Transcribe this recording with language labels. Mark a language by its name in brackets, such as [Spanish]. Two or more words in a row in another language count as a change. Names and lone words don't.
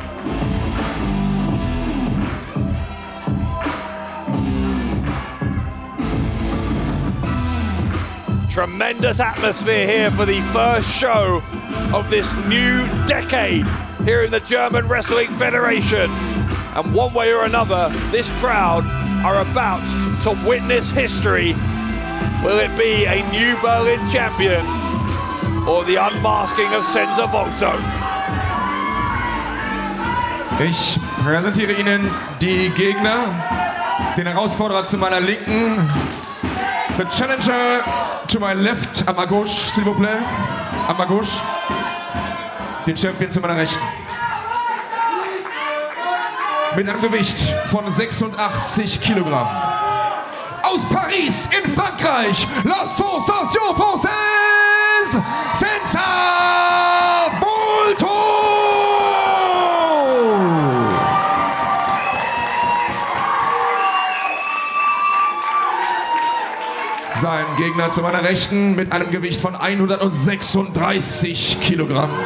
[English] Tremendous atmosphere here for the first show of this new decade here in the German Wrestling Federation. And one way or another, this crowd are about to witness history. Will it be a new Berlin champion or the unmasking of Senza Volto? [German] Ich präsentiere Ihnen die Gegner, den Herausforderer zu meiner Linken, [English] the challenger to my left, [French] à ma gauche, s'il vous plaît, à ma gauche, [German] den Champion zu meiner Rechten. Mit einem Gewicht von 86 Kilogramm. Aus Paris in Frankreich, [French] la sensation française, Senza Volto! [German] Sein Gegner zu meiner Rechten mit einem Gewicht von 136 Kilogramm.